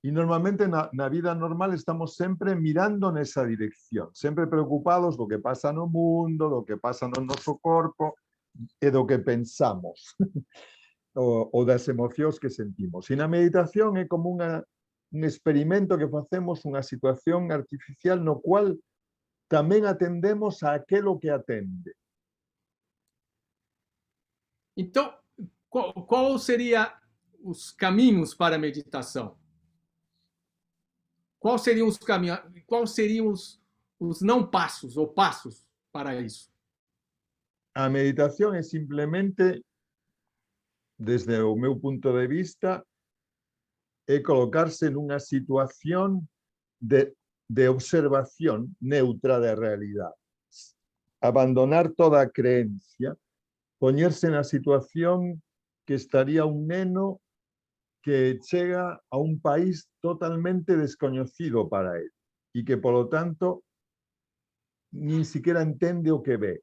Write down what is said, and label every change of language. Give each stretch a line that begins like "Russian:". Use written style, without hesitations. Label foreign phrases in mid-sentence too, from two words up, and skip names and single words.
Galician: E normalmente na vida normal estamos sempre mirando nessa direção, sempre preocupados do que pasa no mundo, do que pasa no nosso corpo e do que pensamos, ou das emocións que sentimos. E na meditación é como un experimento que facemos, unha situación artificial no cual tamén atendemos a aquilo que atende.
Portuguese: Então, qual seria os caminhos para a meditação? Quais seriam os caminhos? Quais seriam os não passos ou passos para isso?
Galician: A meditación é simplemente, desde o meu punto de vista, é colocarse nunha situación de observación neutra da realidade. Abandonar toda a creencia, poñerse na situación que estaría un neno que chega a un país totalmente descoñecido para él e que, polo tanto, nin siquiera entende o que ve.